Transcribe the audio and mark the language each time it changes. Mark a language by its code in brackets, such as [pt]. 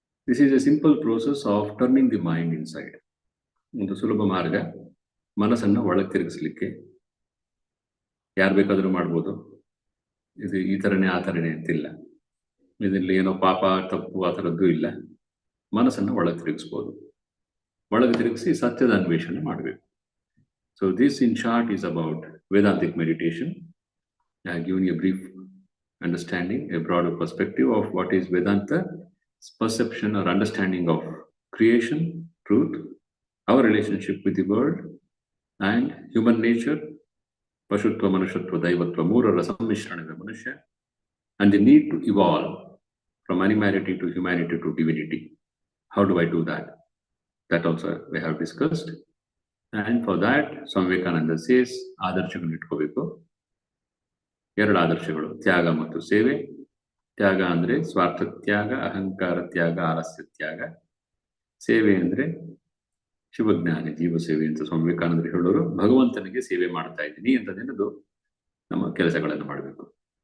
[en] This is a simple process of turning the mind inside. [kn] ಒಂದು ಸುಲಭ ಮಾರ್ಗ ಮನಸ್ಸನ್ನು ಒಳಗೆ ತಿರುಗಿಸ್ಲಿಕ್ಕೆ. ಯಾರು ಬೇಕಾದರೂ ಮಾಡ್ಬೋದು. ಇದು ಈ ಥರನೇ ಆ ಥರನೇ ಅಂತಿಲ್ಲ. ಇದರಲ್ಲಿ ಏನೋ ಪಾಪ ತಪ್ಪು ಆ ಥರದ್ದು ಇಲ್ಲ. ಮನಸ್ಸನ್ನು ಒಳಗೆ ತಿರುಗಿಸ್ಬೋದು. ಒಳಗೆ ತಿರುಗಿಸಿ ಸತ್ಯದ ಅನ್ವೇಷಣೆ ಮಾಡಬೇಕು. [en] So this in short is about Vedantic meditation. I have given you a brief understanding, a broader perspective of what is Vedanta, perception or understanding of creation, truth, our relationship with the world and human nature, Pashutva, Manushatva, Daivatva, [kn] ಮೂರರ ಸಮ್ಮಿಶ್ರಣದ ಮನುಷ್ಯ, [en] and the need to evolve from animality to humanity to divinity. How do I do that? That also we have discussed. And for that, Swami Vivekananda says, [kn] ಆದರ್ಶಗಳನ್ನು ಇಟ್ಕೋಬೇಕು. ಎರಡು ಆದರ್ಶಗಳು, ತ್ಯಾಗ ಮತ್ತು ಸೇವೆ. ತ್ಯಾಗ ಅಂದ್ರೆ ಸ್ವಾರ್ಥ ತ್ಯಾಗ, ಅಹಂಕಾರ ತ್ಯಾಗ, ಆಲಸ್ಯ ತ್ಯಾಗ. ಸೇವೆ ಅಂದ್ರೆ ಶಿವಜ್ಞಾನಿ ಜೀವ ಸೇವೆ ಅಂತ ಸ್ವಾಮಿ ವಿವೇಕಾನಂದರು ಹೇಳೋರು. ಭಗವಂತನಿಗೆ ಸೇವೆ ಮಾಡ್ತಾ ಇದ್ದೀನಿ ಅಂತದೇನದು ನಮ್ಮ ಕೆಲಸಗಳನ್ನು ಮಾಡಬೇಕು.